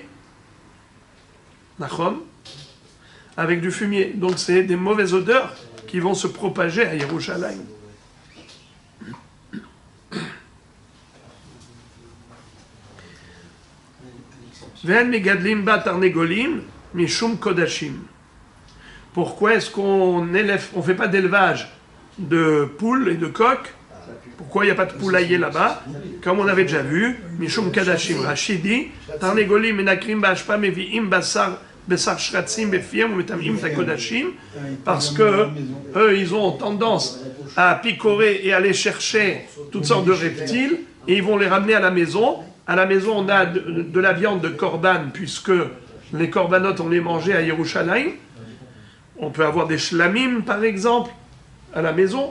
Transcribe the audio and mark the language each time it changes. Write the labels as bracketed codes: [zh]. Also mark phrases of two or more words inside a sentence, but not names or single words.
[fr] Nachon? Avec du fumier. Donc c'est des mauvaises odeurs qui vont se propager à Yerushalayim. [he] ואין מגדלים בה תרנגולים משום קדשים. [fr] Pourquoi est-ce qu'on élève, on fait pas d'élevage de poules et de coqs? Pourquoi il n'y a pas de poulailler là-bas? Comme on avait déjà vu, [he] משום קדשים. רחידי תרנגולים מנקרים באשפה מביאים בשר שרצים בפיהם ומטמאים תקדשים, [fr] parce que eux ils ont tendance à picorer et aller chercher toutes sortes de reptiles et ils vont les ramener à la maison. À la maison, on a de la viande de korban, puisque les korbanot, on les mangeait à Yerushalayim. On peut avoir des shlamim, par exemple, à la maison.